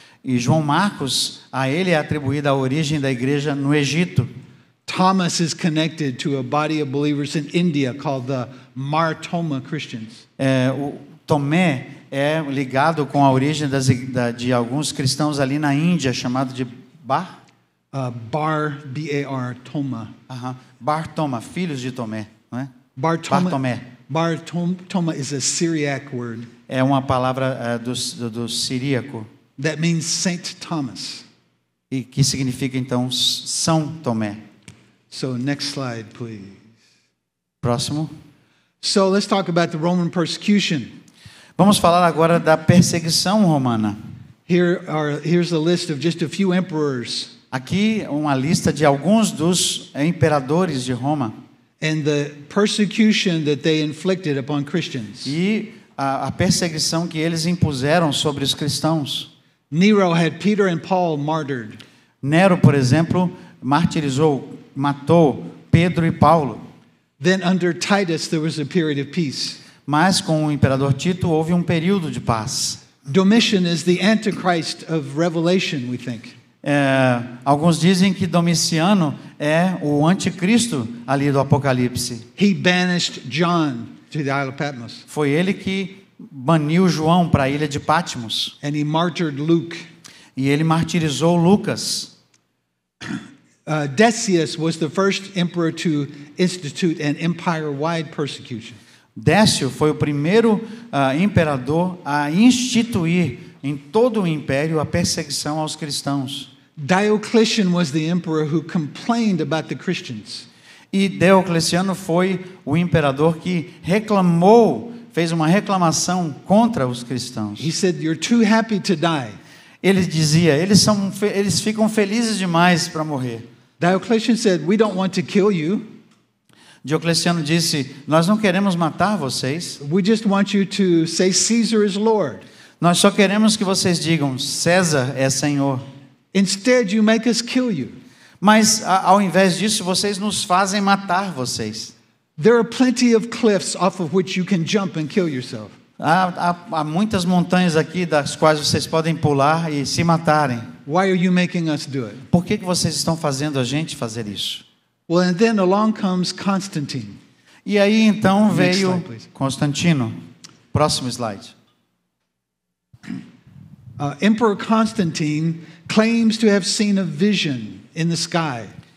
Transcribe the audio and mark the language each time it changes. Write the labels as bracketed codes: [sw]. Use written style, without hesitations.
[pt] E João Marcos, a ele é atribuída a origem da igreja no Egito. [en] Thomas is connected to a body of believers in India called the Mar Thoma Christians. [pt] O Tomé é ligado com a origem de alguns cristãos ali na Índia, chamado de Bar? [en] B-A-R, Thoma. [pt] Bar Thoma, filhos de Tomé, não é? Bartomé. [en] Bar Thoma is a Syriac word. [pt] É uma palavra do siríaco. [en] That means Saint Thomas. [pt] E que significa então São Tomé. [en] So next slide, please. [pt] Próximo. [en] So let's talk about the Roman persecution. [pt] Vamos falar agora da perseguição romana. [en] Here's a list of just a few emperors. [pt] Aqui uma lista de alguns dos imperadores de Roma. [en] And the persecution that they inflicted upon Christians. [pt] E a perseguição que eles impuseram sobre os cristãos. [en] Nero had Peter and Paul martyred. [pt] Nero, por exemplo, matou Pedro e Paulo. [en] Then under Titus there was a period of peace. [pt] Mas com o imperador Tito houve um período de paz. [en] Domitian is the antichrist of Revelation, we think. [pt] Alguns dizem que Domiciano é o anticristo ali do Apocalipse. [en] He banished John to the Isle of Patmos. [pt] Foi ele que baniu João para a ilha de Patmos. [en] And he martyred Luke. [pt] E ele martirizou Lucas. [en] Decius was the first emperor to institute an empire-wide persecution. [pt] Décio foi o primeiro imperador a instituir em todo o império a perseguição aos cristãos. [en] Diocletian was the emperor who complained about the Christians. [pt] E Diocleciano foi o imperador que fez uma reclamação contra os cristãos. [en] He said, "You're too happy to die." [pt] Ele dizia, eles ficam felizes demais para morrer. [en] Diocletian said, "We don't want to kill you. [pt] Diocleciano disse, nós não queremos matar vocês. [en] We just want you to say Caesar is Lord. [pt] Nós só queremos que vocês digam, César é Senhor. [en] Instead, you make us kill you." [pt] Mas ao invés disso, vocês nos fazem matar vocês. [en] There are plenty of cliffs off of which you can jump and kill yourself. [pt] Há muitas montanhas aqui das quais vocês podem pular e se matarem. [en] Why are you making us do it? [pt] Por que vocês estão fazendo a gente fazer isso? [en] Well, and then along comes Constantine. [pt] E aí então [en] Next [pt] veio [en] slide, please. [pt] Constantino. Próximo slide. [en] Emperor Constantine claims to have seen a vision in the sky.